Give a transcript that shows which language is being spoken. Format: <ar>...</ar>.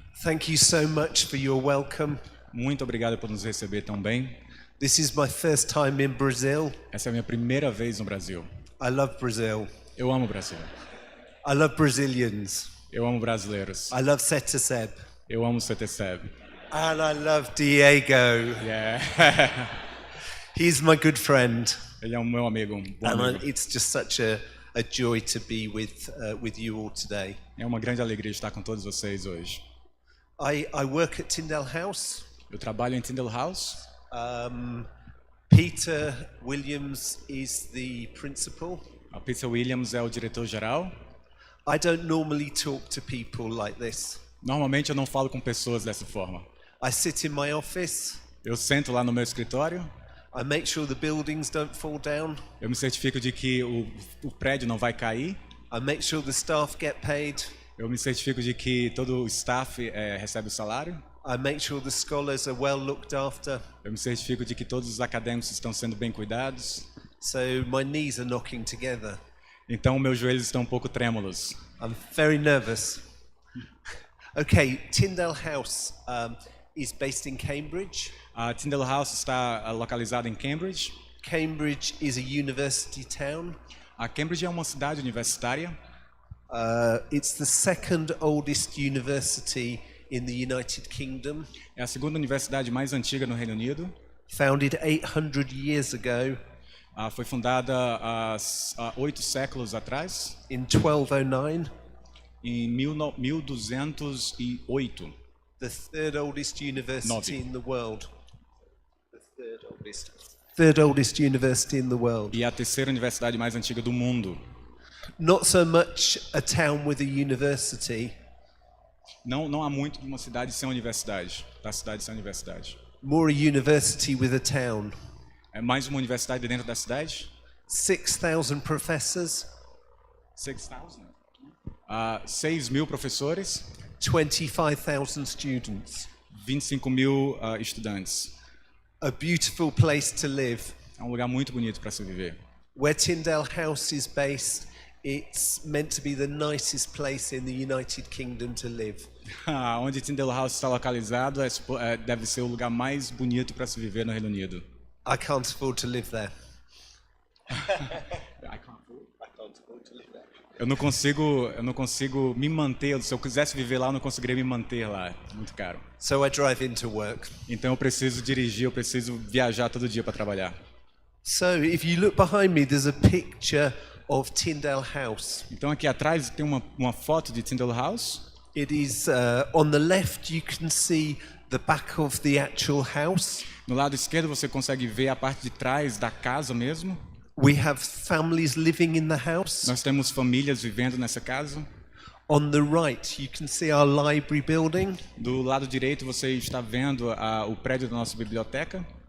<en>Thank you so much for your welcome.</en> <pt>Muito obrigado por nos receber tão bem.</pt> <en>This is my first time in Brazil.</en> <pt>Essa é a minha primeira vez no Brasil.</pt> <en>I love Brazil.</en> <pt>Eu amo o Brasil.</pt> <en>I love Brazilians.</en> <pt>Eu amo brasileiros.</pt> <en>I love SETECEB.</en> <pt>Eu amo o SETECEB.</pt> <en>And I love Diego. Yeah. He's my good friend.</en> <pt>Ele é um meu amigo, bom</pt> <en>And</en> <pt>amigo.</pt> <en>it's just such a joy to be with you all today.</en> <pt>É uma grande alegria estar com todos vocês hoje.</pt> <en>I work at Tyndale House.</en> <pt>Eu trabalho em Tyndale House.</pt> <en>Peter Williams is the principal.</en> <pt>A Peter Williams é o diretor-geral.</pt> <en>I don't normally talk to people like this.</en> <pt>Normalmente eu não falo com pessoas dessa forma.</pt> <en>I sit in my office.</en> <pt>Eu sento lá no meu escritório.</pt> <en>I make sure the buildings don't fall down.</en> <pt>Eu me certifico de que o prédio não vai cair.</pt> <en>I make sure the staff get paid.</en> <pt>Eu me certifico de que todo o staff recebe o salário.</pt> <en>I make sure the scholars are well looked after.</en> <pt>Eu me certifico de que todos os acadêmicos estão sendo bem cuidados.</pt> <en>So my knees are knocking together.</en> <pt>Então meus joelhos estão um pouco trêmulos.</pt> <en>I'm very nervous. Okay, Tyndale House is based in Cambridge.</en> <pt>A Tyndale House está localizada em Cambridge.</pt> <en>Cambridge is a university town.</en> <pt>A Cambridge é uma cidade universitária.</pt> <en>It's the second oldest university in the United Kingdom.</en> <pt>É a segunda universidade mais antiga no Reino Unido.</pt> <en>Founded 800 years ago.</en> <pt>Foi fundada há 8 séculos atrás,</pt> <en>in 1209.</en> <pt>em 1208.</pt> <en>The third oldest university in the world. The third oldest university in the world.</en> <pt>E a terceira universidade mais antiga do mundo.</pt> <en>Not so much a town with a university.</en> <pt>Não há muito de uma cidade sem universidade, da cidade sem universidade.</pt> <en>More a university with a town.</en> <pt>É mais uma universidade dentro da cidade.</pt> <en>6,000 professors.</en> <pt>6.000 professores.</pt> <en>25,000 students.</en> <pt>25.000 estudantes.</pt> <en>A beautiful place to live.</en> <pt>É um lugar muito bonito para se viver.</pt> <en>Where Tyndale House is based, it's meant to be the nicest place in the United Kingdom to live.</en> <pt>Onde Tyndale House está localizado deve ser o lugar mais bonito para se viver no Reino Unido.</pt> <en>I can't afford to live there.</en> <pt>Eu não consigo me manter. Se eu quisesse viver lá, eu não conseguiria me manter lá. É muito caro.</pt> <en>So I drive into work.</en> <pt>Então eu preciso dirigir, eu preciso viajar todo dia para trabalhar.</pt> <en>So if you look behind me, there's a picture of Tyndale House.</en> <pt>Então aqui atrás tem uma foto de Tyndale House.</pt> <en>It is on the left you can see the back of the actual house.</en> <pt>No lado esquerdo você consegue ver a parte de trás da casa mesmo.</pt> <en>We have families living in the house.</en> <pt>Nós temos famílias vivendo nessa casa.</pt> <en>On the right you can see our library building.</en> <pt>Do lado direito você está vendo o prédio da nossa biblioteca.</pt>